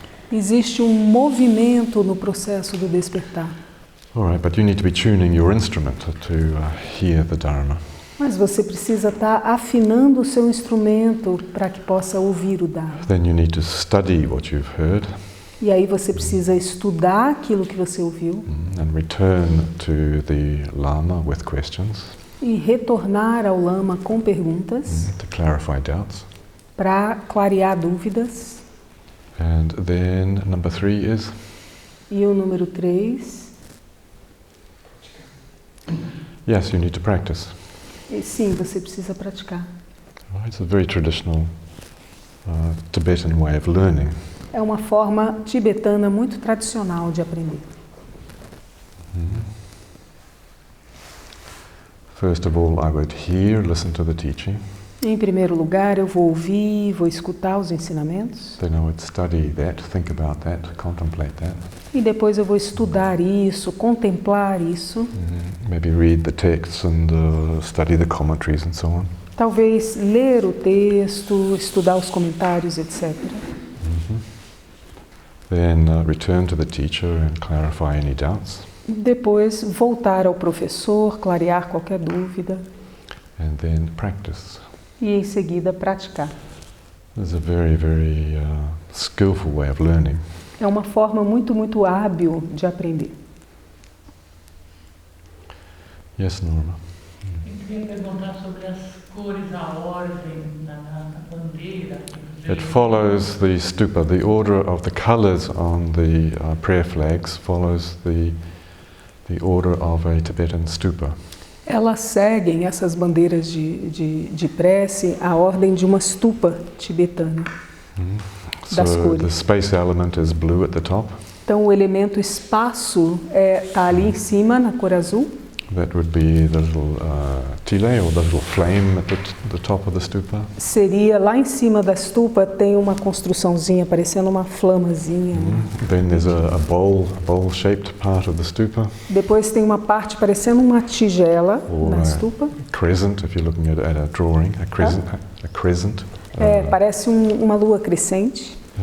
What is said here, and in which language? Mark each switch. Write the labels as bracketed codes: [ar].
[pt] Existe um movimento no processo do despertar. [en] All right, but you need to be tuning your instrument to hear the Dharma. [pt] Mas você precisa estar afinando o seu instrumento para que possa ouvir o Dharma. [en] Then you need to study what you've heard. [pt] E aí você precisa estudar aquilo que você ouviu. [en] And return to the Lama with questions. [pt] E retornar ao Lama com perguntas. [en] To clarify doubts. [pt] Para clarear dúvidas. [en] And then number 3 is? [pt] E o número 3? [en] Yes, you need to practice. [pt] E sim, você precisa praticar. [en] It's a very traditional Tibetan way of learning. [pt] É uma forma tibetana muito tradicional de aprender. [en] First of all, I would hear, listen to the teaching. [pt] Em primeiro lugar, eu vou ouvir, vou escutar os ensinamentos. [en] Then I would study that, think about that, contemplate that. [pt] E depois eu vou estudar isso, contemplar isso. [en] Maybe read the texts and study the commentaries and so on. [pt] Talvez ler o texto, estudar os comentários, etc. [en] Then return to the teacher and clarify any doubts. [pt] Depois voltar ao professor, clarear qualquer dúvida. [en] And then practice. [pt] E em seguida praticar. [en] It's a very, very skillful way of learning. [pt] É uma forma muito, muito hábil de aprender. [en] Yes, Norma. [pt] Eu queria perguntar sobre as cores, a ordem da bandeira. [en] It follows the stupa. The order of the colors on the prayer flags follows the order of a Tibetan stupa. [pt] Elas seguem, essas bandeiras de prece, a ordem de uma stupa tibetana. Das [en] So [pt] cores. [en] the space element is blue at the top. [pt] Então o elemento espaço está ali em cima, na cor azul. [en] That would be the little tile or the little flame at the top of the stupa. [pt] Seria lá em cima da stupa, tem uma construçãozinha, parecendo uma flamazinha. [en] Then there's a bowl-shaped part of the stupa. [pt] Depois tem uma parte parecendo uma tigela [en] Or [pt] na [en] a [pt] stupa. [en] crescent, if you're looking at a drawing, a crescent. [pt] Parece uma lua crescente.